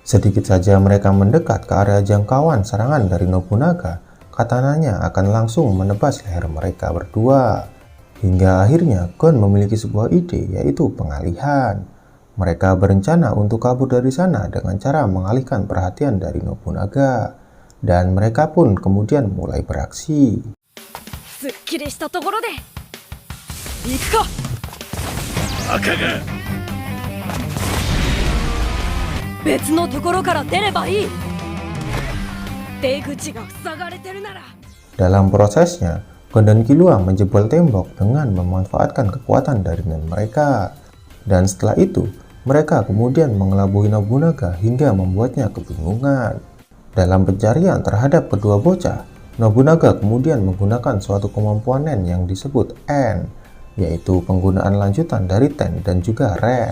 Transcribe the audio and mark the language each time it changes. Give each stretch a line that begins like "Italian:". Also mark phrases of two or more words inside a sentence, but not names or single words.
Indonesian: Sedikit saja mereka mendekat ke area jangkauan serangan dari Nobunaga, katananya akan langsung menebas leher mereka berdua. Hingga akhirnya Gon memiliki sebuah ide, yaitu pengalihan. Mereka berencana untuk kabur dari sana dengan cara mengalihkan perhatian dari Nobunaga. Dan mereka pun kemudian mulai beraksi.
Japanese: すっきりしたところで行くか。赤が別のところから出ればいい。出口が塞がれてるなら。
Indonesian: Dalam prosesnya, Gon dan Killua menjebol tembok dengan memanfaatkan kekuatan dari nen mereka. Dan setelah itu, mereka kemudian mengelabui Nobunaga hingga membuatnya kebingungan. Dalam pencarian terhadap kedua bocah, Nobunaga kemudian menggunakan suatu kemampuan nen yang disebut En, yaitu penggunaan lanjutan dari Ten dan juga Ren.